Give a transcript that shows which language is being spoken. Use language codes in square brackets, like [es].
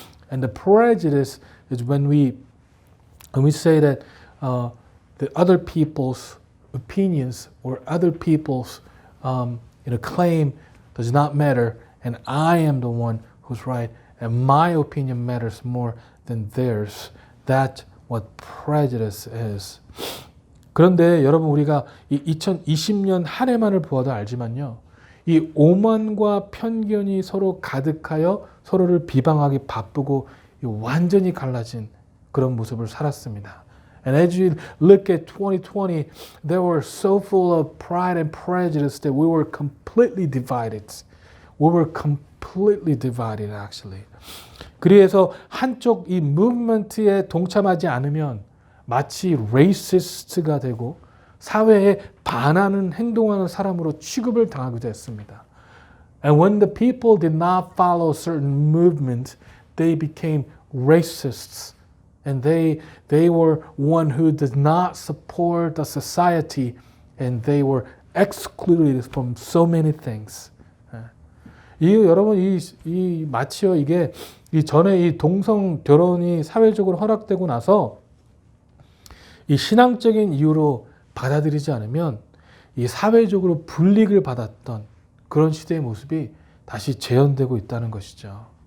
[en] And the prejudice is when we say that the other people's opinions or other people's claim does not matter, and I am the one who's right, and my opinion matters more than theirs. That's what prejudice is. [ko] 그런데 여러분 우리가 이 2020년 한 해만을 보아도 알지만요. 이 오만과 편견이 서로 가득하여 서로를 비방하기 바쁘고 완전히 갈라진 그런 모습을 살았습니다. [en] And as you look at 2020, they were so full of pride and prejudice that we were completely divided. We were completely divided actually. [ko] 그래서 한쪽 이 무브먼트에 동참하지 않으면 마치 racist가 되고 사회에 반하는 행동하는 사람으로 취급을 당하기도 했습니다. [en] And when the people did not follow certain movement, they became racists. And they were one who did not support the society, and they were excluded from so many things. [ko] 여러분 이 마치요 이게 이 전에 이 동성 결혼이 사회적으로 허락되고 나서 이 신앙적인 이유로 받아들이지 않으면 이 사회적으로 불이익을 받았던 그런 시대의 모습이 다시 재현되고 있다는 것이죠.